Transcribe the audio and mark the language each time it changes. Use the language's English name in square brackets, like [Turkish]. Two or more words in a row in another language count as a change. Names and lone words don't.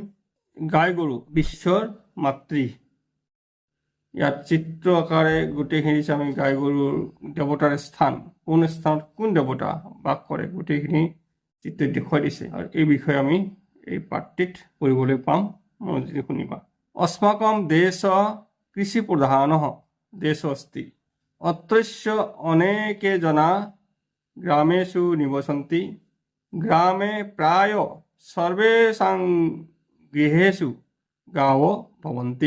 [Assamese] গাই গৰু বিশ্বৰ মাতৃ। ইয়াত চিত্ৰ আকাৰে গোটেইখিনি আমি গাই গৰুৰ দেৱতাৰ স্থান, কোন স্থানত কোন দেৱতা বাস কৰে গোটেইখিনি চিত্ৰত দেখুৱাই দিছে, আৰু এই বিষয়ে আমি এই পাঠটিত পঢ়িবলৈ পাম। মনোযোগেৰে শুনিবা। [Sanskrit] अस्माकं देश कृषिप्रधानः देशः अस्ति। अत्रस्य अनेके जना ग्रामेषु निवसन्ति। ग्रामे प्राय सर्वेषां गृहेषु गावः भवन्ति।